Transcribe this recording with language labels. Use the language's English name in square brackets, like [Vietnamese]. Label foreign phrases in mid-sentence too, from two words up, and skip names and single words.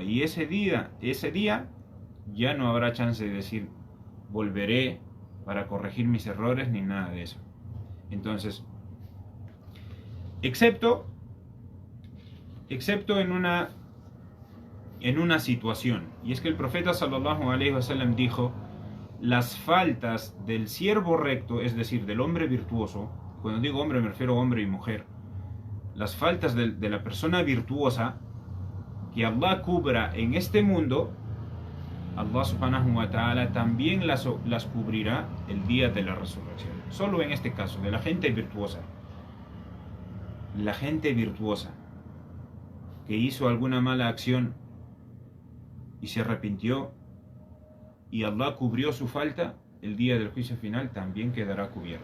[Spanish] Y ese día ya no habrá chance de decir volveré para corregir mis errores ni nada de eso. Entonces, excepto en una situación, y es que el profeta [Arabic] صلى الله عليه وسلم [Spanish] dijo: las faltas del siervo recto, es decir, del hombre virtuoso, cuando digo hombre me refiero a hombre y mujer, las faltas de la persona virtuosa que Allah cubra en este mundo, Allah [Arabic] سبحانه وتعالى [Spanish] también las cubrirá el día de la resurrección. Solo en este caso, de la gente virtuosa. La gente virtuosa que hizo alguna mala acción y se arrepintió y Allah cubrió su falta, el día del juicio final también quedará cubierta.